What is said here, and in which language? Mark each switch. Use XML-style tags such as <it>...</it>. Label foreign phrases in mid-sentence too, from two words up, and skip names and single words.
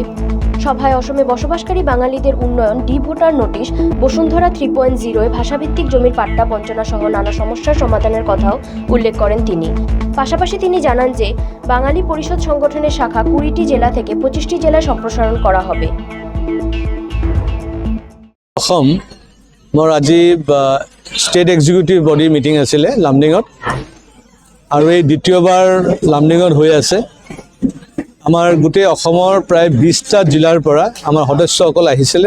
<bn>সভায় অসমে বসবাসকারী বাঙালিদের উন্নয়ন, ডি ভোটার নোটিশ, বসুন্ধরা 3.0-এ ভাষাভিত্তিক জমির পাট্টা বঞ্চনা সহ নানা সমস্যার সমাধানের কথাও উল্লেখ করেন তিনি। পাশাপাশি তিনি জানান যে বাঙালি পরিষদ সংগঠনের শাখা 20টি জেলা থেকে 25টি জেলায় সম্প্রসারণ করা হবে।</bn> <as>অসম মোৰ আজি</as> <en>state executive body meeting</en> <as>আছিলে লামডিঙত, আৰু এই দ্বিতীয়বাৰ লামডিঙত হৈ আছে। আমাৰ গোটেই অসমৰ প্ৰায় 20টা জিলাৰ পৰা আমাৰ সদস্যসকল আহিছিলে।</as>